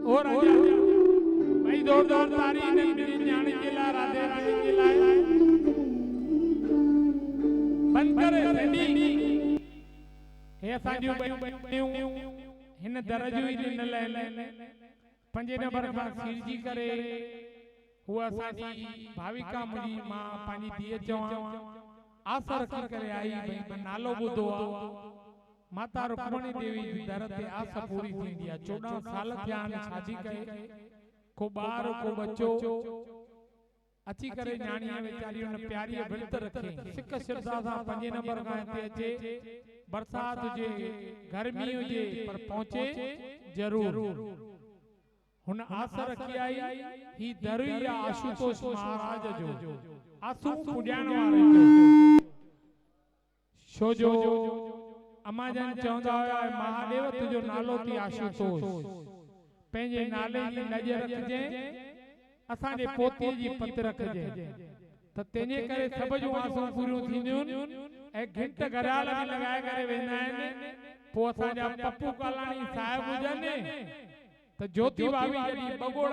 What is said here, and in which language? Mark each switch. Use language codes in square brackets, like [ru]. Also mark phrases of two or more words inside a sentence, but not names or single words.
[hi] और भाई जोरदार तारी ने मेरी न्याणी के लाए राधे रानी के लाए बंद करे [sd] सेंडी हे असांजू हिन दरजो ई न ले पंजे नंबर खां सिरजी करे हुआ असांजी भाविका मुंहिंजी मां पंहिंजी धीअ चवां आस रखी करे आई भई नालो ॿुधो आहे माता रुक्मणी देवी जी दर ते आस पूरी थींदी आहे 14 साल थिया आहिनि शादी कए को ॿार को बच्चो अची करे न्याणीअ वेचारी उन प्यारी विर्त रखे सिक श्रद्धा सां पंजे नंबर खां हिते अचे बरसात हुजे गर्मी हुजे पर पहुचे जरूर हुन आस रखी आई ही दरई आशुतोष महाराज जो आसू पुॼाइण वारे जो छो जो अमाजन चवंदा हुया महादेव तुंहिंजो नालो थी आशुतोष पंहिंजे नाले जी लज रखजे असांजे पोतीअ जी पत रखजे त तंहिंजे करे सभ जूं आसूं पूरियूं थींदियूं ऐं घिंट घराल बि लॻाए करे वेंदा आहिनि पोइ असांजा पप्पू कालाणी साहिब हुजनि त ज्योति भाभी जॾहिं बगोड़ा